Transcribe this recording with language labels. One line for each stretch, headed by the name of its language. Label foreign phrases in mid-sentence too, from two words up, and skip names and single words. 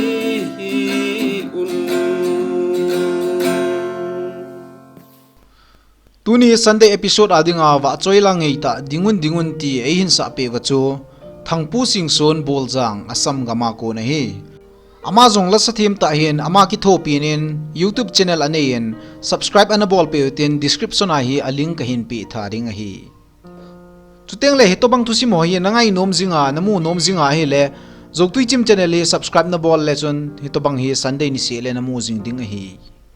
Thado Chin: tuni Sunday episode adinga wa choila ngei ta dingun ti ehin sa pe wachu thangpu singson boljang asam gama ko na hi ama jong la sathim ta hin ama ki thopin in YouTube channel anein subscribe ana bol pe tin description a hi a link ka hin pi tharing a hi chuteng le hitobang thusim ho hi nangai nom jinga namu nom jinga hi le Zok tui chim channel hi subscribe na bol le chun hi to bang hi Sunday ni se le na mu jing ding hi